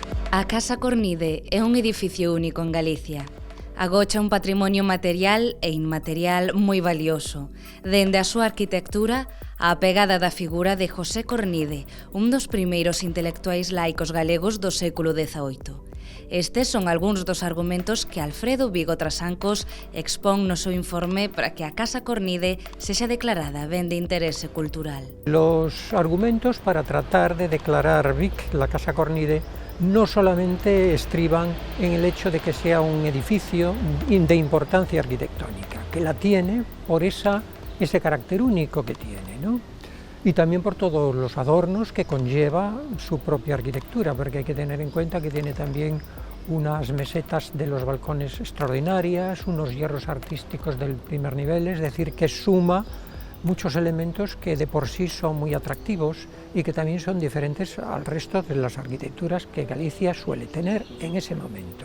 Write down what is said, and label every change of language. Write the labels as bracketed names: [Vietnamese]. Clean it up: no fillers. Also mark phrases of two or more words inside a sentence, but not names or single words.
[Galician] A Casa Cornide é un edificio único en Galicia. Agocha un patrimonio material e inmaterial moi valioso, dende a súa arquitectura á pegada da figura de José Cornide, un dos primeiros intelectuais laicos galegos do século XVIII. Estes son algúns dos argumentos que Alfredo Vigo Trasancos expón no seu informe para que a Casa Cornide sexa declarada ben de interese cultural. [Spanish] Los argumentos para tratar de declarar Vic, la Casa Cornide, no solamente estriban en el hecho de que sea un edificio de importancia arquitectónica, que la tiene por ese carácter único que tiene, ¿no? Y también por todos los adornos que conlleva su propia arquitectura, porque hay que tener en cuenta que tiene también unas mesetas de los balcones extraordinarias, unos hierros artísticos del primer nivel, es decir, que suma muchos elementos que de por sí son muy atractivos y que también son diferentes al resto de las arquitecturas que Galicia suele tener en ese momento.